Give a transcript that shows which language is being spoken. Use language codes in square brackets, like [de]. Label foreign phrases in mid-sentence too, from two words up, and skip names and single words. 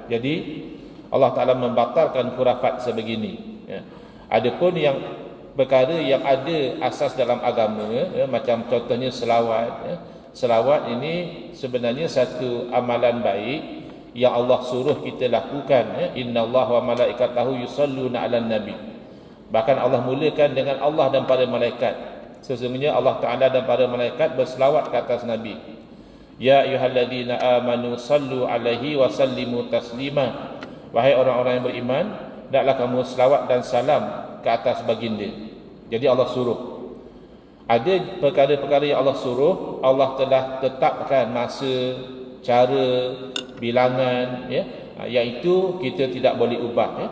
[ms] Jadi [ar] الله تعالى [ms] membatalkan khurafat sebegini, ya. Adapun yang perkara yang ada asas dalam agama, ya, macam contohnya selawat, ya. Selawat ini sebenarnya satu amalan baik yang Allah suruh kita lakukan, ya. [ar] إن الله وملائكته يصلون على النبي. [ms] Bahkan Allah mulakan dengan Allah dan para malaikat. Sesungguhnya [ar] الله تعالى [ms] dan para malaikat berselawat ke atas Nabi. [ar] يا أيها الذين آمنوا صلوا عليه وسلموا تسليما. [ms] Wahai orang-orang yang beriman, hendaklah kamu selawat dan salam ke atas baginda. Jadi Allah suruh. Ada perkara-perkara yang Allah suruh, Allah telah tetapkan masa, cara, bilangan, ya, yang itu kita tidak boleh ubah, ya.